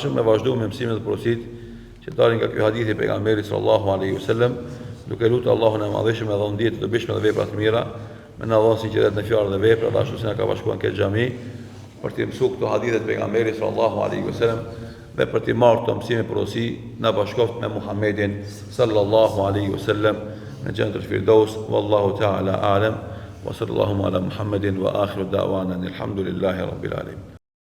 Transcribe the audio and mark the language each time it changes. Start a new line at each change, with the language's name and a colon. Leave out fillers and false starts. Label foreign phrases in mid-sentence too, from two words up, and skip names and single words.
Albanian: ashëm me vazhdu me mësimet dhe porosit që dalin nga ky hadith i pejgamberit
Arabic: صلى الله عليه وسلم,
Albanian: duke lutur Allahun e Madhëshëm me dhëndje të dobishme dhe vepra të mira, me na dhënë sinqeritet në fjalë dhe vepra, dhe ashtu si na ka bashkuar në këtë xhami për të mësuar këto hadithe të pejgamberit
Arabic: صلى الله عليه وسلم
Albanian: dhe për të marrë këto mësime porosi, na bashkoft me Muhammedin sallallahu alaihi wasallam në Jannatul Firdaus.
Arabic: والله تعالى أعلم وصلى الله على محمد وآخر دعوانا الحمد لله رب العالمين.